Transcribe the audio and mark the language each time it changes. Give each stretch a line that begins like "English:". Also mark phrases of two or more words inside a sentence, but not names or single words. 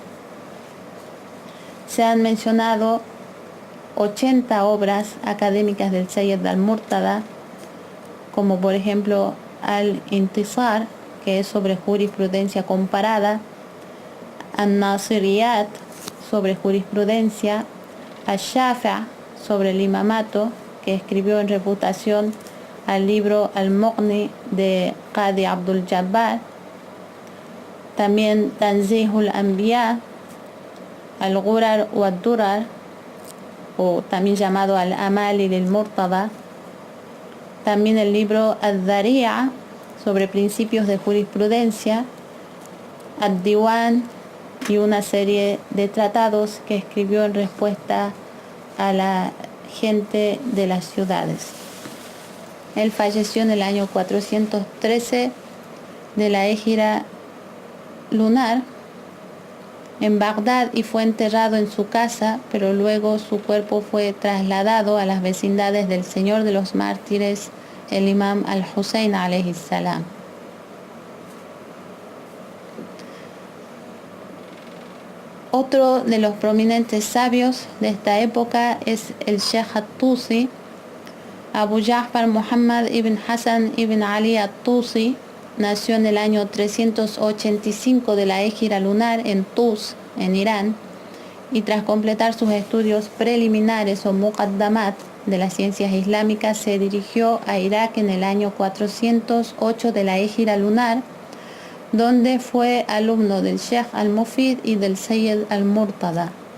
Spanish: Se han mencionado 80 obras académicas del Sayyid al-Murtada, como por ejemplo Al-Intisar, que es sobre jurisprudencia comparada, An-Nasiriyat, sobre jurisprudencia, Al-Shafi' sobre el imamato, que escribió en reputación al libro Al-Mughni de Qadi Abdul Jabbar, también Tanzihul Anbiya, Al-Ghurar wa Ad-Durar, o también llamado Al-Amali lil-Murtada, también el libro Al-Dhari'a sobre principios de jurisprudencia, Ad-Diwan, y una serie de tratados que escribió en respuesta a la gente de las ciudades. Él falleció en el año 413 de la Égira lunar en Bagdad y fue enterrado en su casa, pero luego su cuerpo fue trasladado a las vecindades del Señor de los Mártires el imam al-Hussein
Arabic: عليه السلام.
Spanish: Otro de los prominentes sabios de esta época es el Sheikh at-Tusi. Abu Ja'far Muhammad ibn Hassan ibn Ali at-Tusi nació en el año 385 de la Égira lunar en Tus, en Irán, y tras completar sus estudios preliminares o muqaddamat de las ciencias islámicas se dirigió a Irak en el año 408 de la Égira lunar, donde fue alumno del Sheikh al-Mufid y del Sayyid al-Murtada.